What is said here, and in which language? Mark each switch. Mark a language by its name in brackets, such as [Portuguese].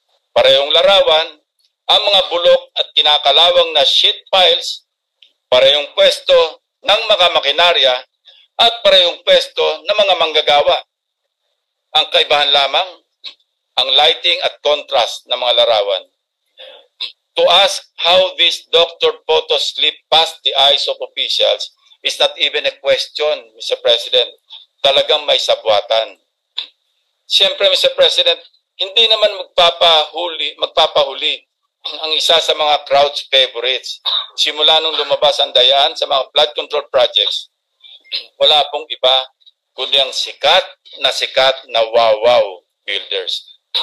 [Filipino] Parehong larawan, ang mga bulok at kinakalawang na sheet piles, parehong pwesto ng mga makinarya at parehong pwesto ng mga manggagawa. Ang kaibahan lamang, ang lighting at contrast ng mga larawan. [English] To ask how this doctored photos slip past the eyes of officials is not even a question, Mr. [Filipino] President. Talagang may sabwatan. Siyempre, Mr. President, hindi naman magpapahuli ang isa sa mga crowd's favorites. Simula nung lumabas ang dayaan sa mga flood control projects, wala pong iba kundi ang sikat na wow builders.